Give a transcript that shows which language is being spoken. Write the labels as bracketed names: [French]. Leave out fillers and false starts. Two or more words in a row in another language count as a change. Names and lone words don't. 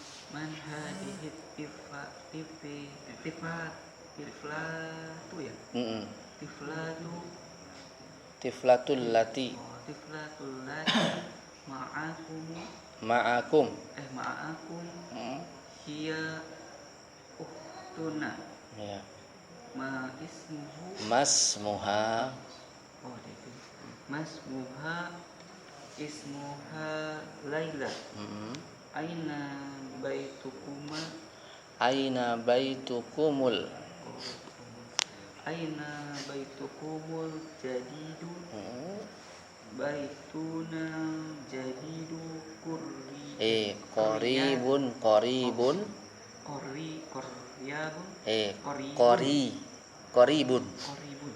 [Arabic] الطفلة التي معكم. هي أختنا. Ya. ما اسمها. [Indonesian] Oh, itu. [Arabic] ما اسمها اسمها ليلى. أين بيتكما. أين بيتكم. أين بيتكم الجديد. بيتنا جديد Qoribun. koryabun. Qoribun. Koribun.